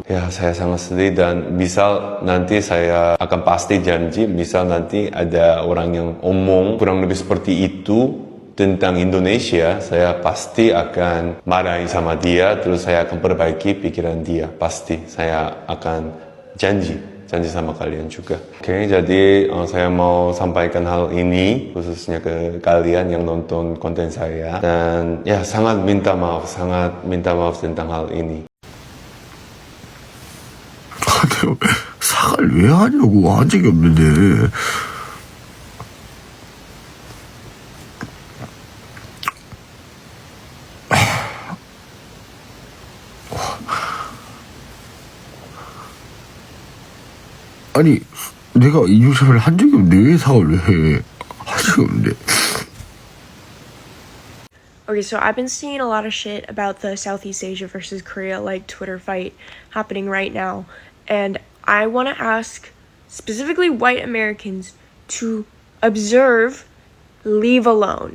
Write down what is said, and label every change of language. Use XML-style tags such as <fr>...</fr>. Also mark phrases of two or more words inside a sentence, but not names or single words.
<id>Ya, saya sangat sedih dan misal nanti saya akan pasti janji, misal nanti ada orang yang omong kurang lebih seperti itu tentang Indonesia, saya pasti akan marahin sama dia, terus saya akan perbaiki pikiran dia. Pasti, saya akan janji sama kalian juga. Oke, jadi saya mau sampaikan hal ini khususnya ke kalian yang nonton konten saya, dan ya sangat minta maaf tentang hal ini.</id> <ko>사과를 왜 하냐고, 한 적이 없는데. 아니, 내가 인증샷을 한 적이 없는데 왜 사과를 왜 해? 한 적이 없는데.</ko> <en>Okay, so I've been seeing a lot of shit about the Southeast Asia versus Korea Twitter fight happening right now, and I want to ask specifically white Americans to observe, leave alone.</en>